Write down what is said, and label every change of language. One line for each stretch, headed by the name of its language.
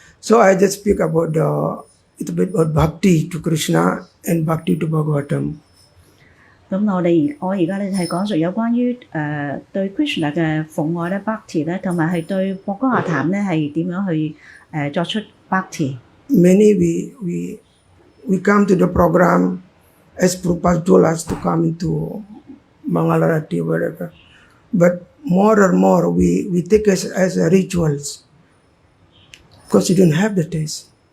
English: So I just speak about little bit about bhakti to Krishna and bhakti to Bhagavatam.
Cantonese: 咁我而家咧係講述有關於對 Krishna 嘅奉愛咧 Bhakti 咧，同埋係對博哥亞談咧係點樣去作出 Bhakti。
English: Many we come to the program as Prabhupada told us to come into Mangalarati, whatever. But more and more we take it as a rituals because you don't have the taste.